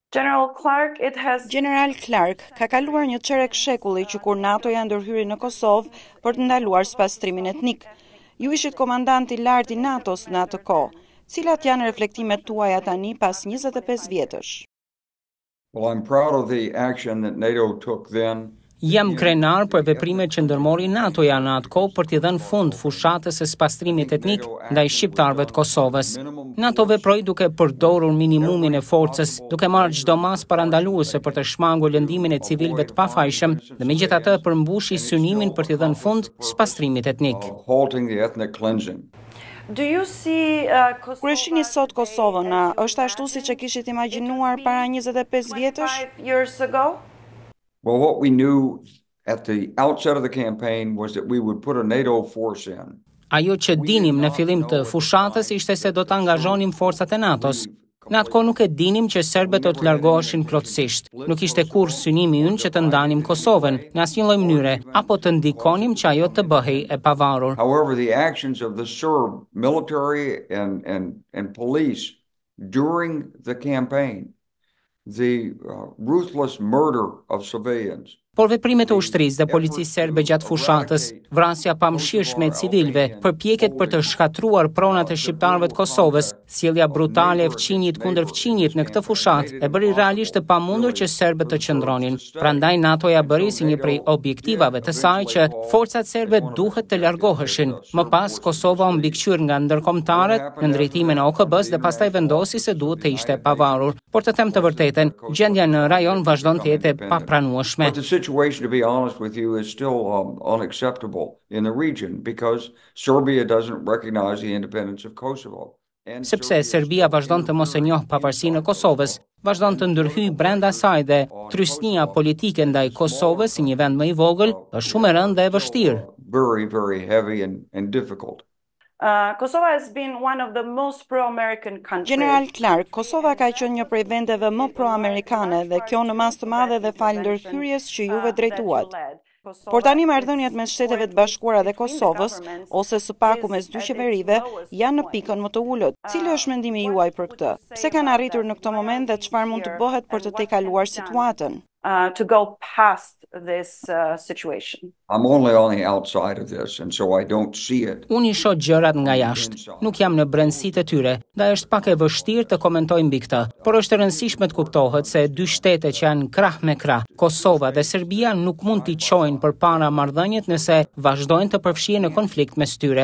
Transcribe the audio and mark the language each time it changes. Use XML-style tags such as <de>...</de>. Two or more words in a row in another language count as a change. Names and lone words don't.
<sq>Gjenerali Clark ka kaluar një çerek shekulli që kur NATO-ja ndërhyri në Kosovë për të ndaluar spastrimin etnik. Ju ishit komandanti i lartë i NATO-s në atë kohë. Cilat janë reflektimet tuaja tani pas 25 vjetësh?</sq> <en>Well, I'm proud of the action that NATO took then.</en> <sq>Jam krenar për veprimet që ndërmori NATO-ja në atë kohë për t'i dhënë fund fushatës së spastrimit etnik ndaj shqiptarëve të Kosovës. NATO veproi duke përdorur minimumin e forcës, duke marrë çdo masë parandaluese për të shmangur lëndimin e civilëve të pafajshëm dhe megjithatë përmbushi synimin për t'i dhënë fund spastrimit etnik. Kur e shihni sot Kosovën, është ashtu siç e kishit imagjinuar para 25 vjetësh?</sq> <en>Well, what we knew at the outset of the campaign was that we would put a NATO force in.</en> <sq>Ajo që dinim në fillim të fushatës ishte se do të angazhonim forcat e NATO-s. Në atë kohë nuk e dinim që serbët do të largoheshin plotësisht. Nuk ishte kurrë synimi ynë që të ndanim Kosovën në asnjë lloj mënyre apo të ndikonim që ajo të bëhej e pavarur.</sq> <en>However, the actions of the Serb military and police during the campaign, the ruthless murder of civilians.</en> <sq>Por veprimet e ushtrisë dhe policisë serbe gjatë fushatës, vrasja pamëshirshme e civilëve, përpjekjet për të shkatruar pronat e shqiptarëve të Kosovës, sjellja brutale e fqinjit kundër fqinjit në këtë fushatë e bëri realisht të pamundur që serbët të qëndronin. Prandaj NATO-ja bëri si një prej objektivave të saj që forcat serbe duhet të largoheshin. Më pas Kosova u mbikëqyr nga ndërkombëtarët në drejtimin e OKB-s dhe pastaj vendosi se duhet të ishte pavarur. Por të them të vërtetën, gjendja në rajon vazhdon të jetë e papranueshme.</sq> <en>Situation, to be honest with you, is still unacceptable in the region because Serbia doesn't recognize the independence of Kosovo.</en> <sq>Sepse Serbia vazhdon të mos e njoh pavarësinë e Kosovës, vazhdon të ndërhyjë brenda saj dhe trysnia politike ndaj Kosovës si një vend më i vogël është shumë e rëndë dhe e vështirë.</sq> <en>Very, very heavy and difficult. Kosova has been one of the most pro-American countries.</en> <sq>Gjenerali Clark, Kosova ka qenë një prej vendeve më pro-amerikane dhe kjo në mas të madhe dhe fal ndërhyrjes që juve drejtuat. Por tani marrëdhëniet mes Shteteve të Bashkuara dhe Kosovës, ose së paku mes dy qeverive, janë në pikën më të ulët. Cili është mendimi juaj për këtë? Pse kanë arritur në këtë moment dhe çfarë mund të bëhet për të tejkaluar situatën?</sq> <en>To go past this situation. I'm only on the outside of this, and so I don't see it.</en> <sq>Unë i shoh gjërat nga jashtë. Nuk jam në brendësitë e tyre, ndaj është pak e vështirë të komentoj mbi këtë. Por është e rëndësishme të kuptohet se dy shtete që janë krah me krah, Kosova dhe Serbia, nuk mund t'i çojnë përpara marrëdhëniet nëse vazhdojnë të përfshihen në konflikt mes tyre.</sq>